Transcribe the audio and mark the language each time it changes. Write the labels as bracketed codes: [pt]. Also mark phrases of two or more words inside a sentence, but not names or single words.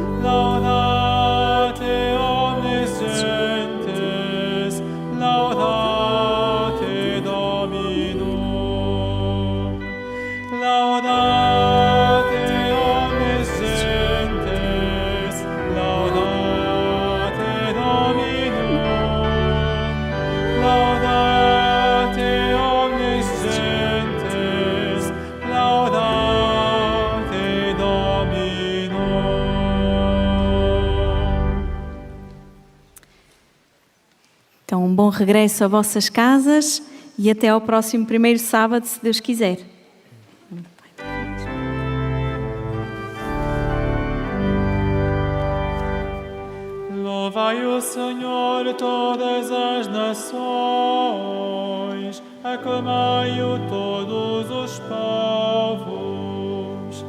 [la] laudate omnes gentes, laudate Dominum, laudate omnes gentes, laudate Dominum. Laudate omnes gentes, laudate Dominum. [pt] Então, um bom regresso a vossas casas e até ao próximo primeiro sábado, se Deus quiser. Louvai o Senhor todas as nações, aclamai-o todos os povos.